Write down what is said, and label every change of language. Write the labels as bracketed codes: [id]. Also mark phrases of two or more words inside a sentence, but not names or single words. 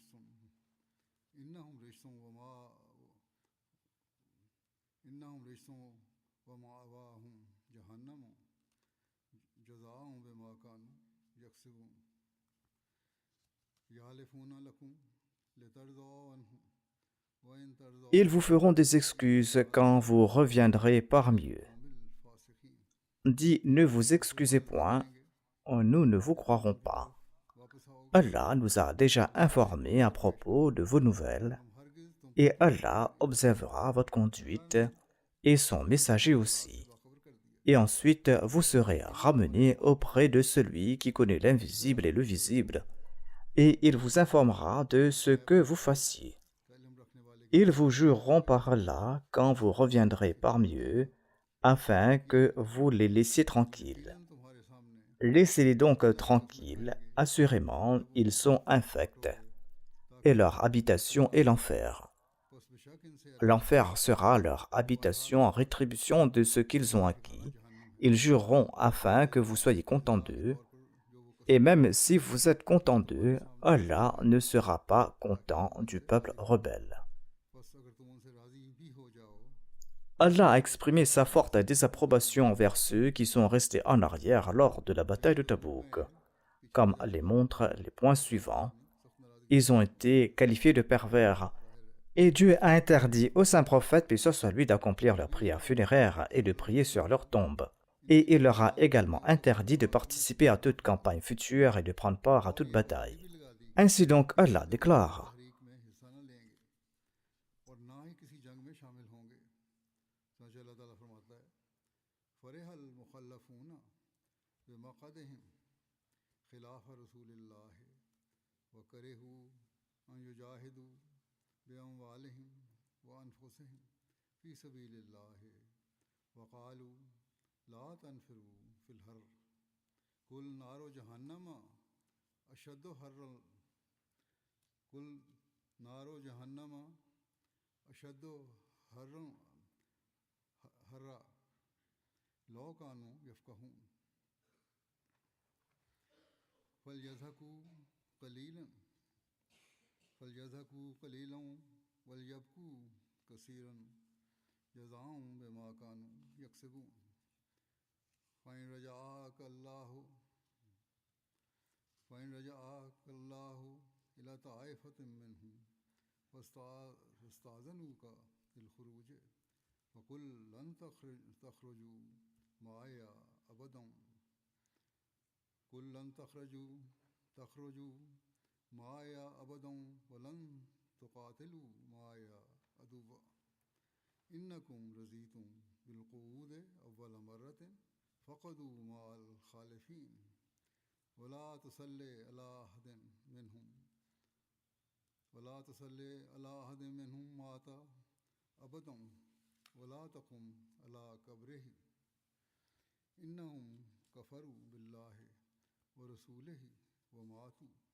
[ar] رجس ومأواهم جهنم جزاء بما كانوا يكسبون يحلفون لكم لترضوا عنهم وإن ترضوا [fr] Ils vous feront des excuses quand vous reviendrez parmi eux. [ar] هم الفاسقين [fr] Dis, ne vous excusez point, nous ne vous croirons pas. [ur] واپس آؤ گے [fr] Allah nous a déjà informés à propos de vos nouvelles, [ur] ہم ہرگز تم [fr] et Allah observera votre conduite et son messager aussi. [ur] باخبر کر دیا [fr] Et ensuite, vous serez ramenés auprès de celui qui connaît l'invisible et le visible, et il vous informera de ce que vous fassiez. [ur] کا علم رکھنے والے کی [fr] Ils vous jureront par Allah quand vous reviendrez parmi eux, afin que vous les laissiez tranquilles. [ur] یقیناً تمہارے سامنے [fr] Laissez-les donc tranquilles, assurément, ils sont infects, et leur habitation est l'enfer. [ur] بس بیشک ان سے [fr] L'enfer sera leur habitation en rétribution de ce qu'ils ont acquis. Ils jureront afin que vous soyez contents d'eux, et même si vous êtes contents d'eux, Allah ne sera pas content du peuple rebelle. [ur] بس اگر تم ان سے راضی بھی ہو جاؤ [fr] Allah a exprimé sa forte désapprobation envers ceux qui sont restés en arrière lors de la bataille de Tabouk. Comme les montrent les points suivants, ils ont été qualifiés de pervers. Et Dieu a interdit aux saints prophètes, paix soit sur lui, d'accomplir leurs prières funéraires et de prier sur leur tombe. Et il leur a également interdit de participer à toute campagne future et de prendre part à toute bataille. [ur] بھی لگا دی [fr] Ainsi donc, Allah déclare: [ur] تحریک میں حصہ نہ لیں گے اور نہ ہی کسی جنگ میں شامل ہوں گے چنانچہ اللہ تعالیٰ فرماتا ہے [ar] فرح المخلفون بمقعدهم خلاف رسول الله و كرهوا أن يجاهدوا بأموالهم و أنفسهم في سبيل الله و قالوا لا تنفروا في الحر قل نار جهنم أشد حرا قل نار جهنم أشد حرا لو كانوا يفقهون فليضحكوا قليلا وليبكوا كثيرا جزاء بما كانوا يكسبون فإن رجعك الله إلى طائفة منهم فاستأذنوك للخروج فقل لن تخرجوا معي أبدا قل لن تخرجوا معي أبدا ولن تقاتلوا معي عدوا إنكم رضيتم بالقعود أول مرة فاقعدوا مع الخالفين ولا تصل على أحد منهم مات أبدا ولا تقم على قبره إنهم كفروا بالله و رسوله و ماتوا